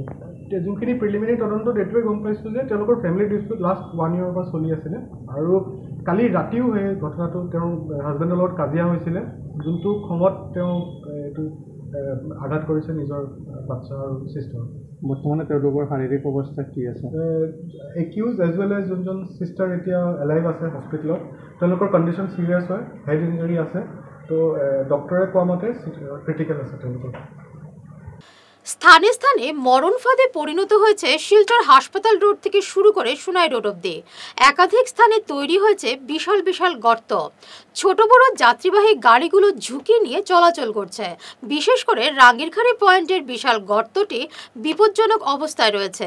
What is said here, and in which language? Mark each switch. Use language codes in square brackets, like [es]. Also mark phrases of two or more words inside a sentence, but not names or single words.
[as] যোনখিনি প্ৰিলিমিনাৰী তদন্তত এইটোৱে গম পাইছোঁ যে তেওঁলোকৰ [en] family dispute last 1 year [as] পৰা চলি আছিলে, আৰু কালি ৰাতিও সেই ঘটনাটো তেওঁৰ হাজবেণ্ডৰ লগত কাজিয়া হৈছিলে, যোনটো খঙত তেওঁ এইটো আঘাত কৰিছে নিজৰ বাচ্চা আৰু চিষ্টাৰ। বৰ্তমানে তেওঁলোকৰ শাৰীৰিক অৱস্থা কি আছে? [en] accused as well as [as] যোনজন চিষ্টাৰ এতিয়া এলাইভ আছে হস্পিটেলত, তেওঁলোকৰ [en] condition serious [as] হয়, [en] head injury [as] আছে। তো ডক্টৰে কোৱা মতে ক্ৰিটিকেল আছে তেওঁলোকৰ। [bn] স্থানে স্থানে মরণ ফাঁদে পরিণত হয়েছে শিলচর হাসপাতাল রোড থেকে শুরু করে সুনাই রোড অব্দি। একাধিক স্থানে তৈরি হয়েছে বিশাল বিশাল গর্ত। ছোট বড় যাত্রীবাহী গাড়িগুলো ঝুঁকি নিয়ে চলাচল করছে। বিশেষ করে রাঙ্গিরখাড়ি পয়েন্টের বিশাল গর্তটি বিপজ্জনক অবস্থায় রয়েছে।